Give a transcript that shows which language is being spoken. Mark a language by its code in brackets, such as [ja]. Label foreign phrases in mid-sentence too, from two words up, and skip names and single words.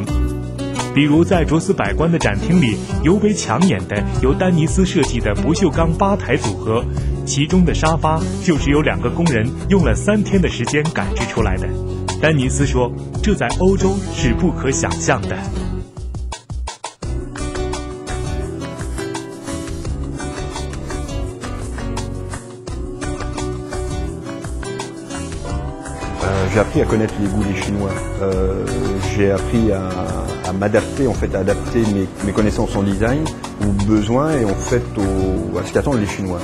[zh] 比如在卓斯百官的展厅里，尤为抢眼的由丹尼斯设计的不锈钢吧台组合，其中的沙发就是由2个工人用了3天的时间赶制出来的。丹尼斯说，这在欧洲是不可想象的。 [fr] J'ai appris à connaître les goûts des Chinois. J'ai appris à m'adapter, en fait, à adapter mes connaissances en design aux besoins et en fait à ce qu'attendent les Chinois.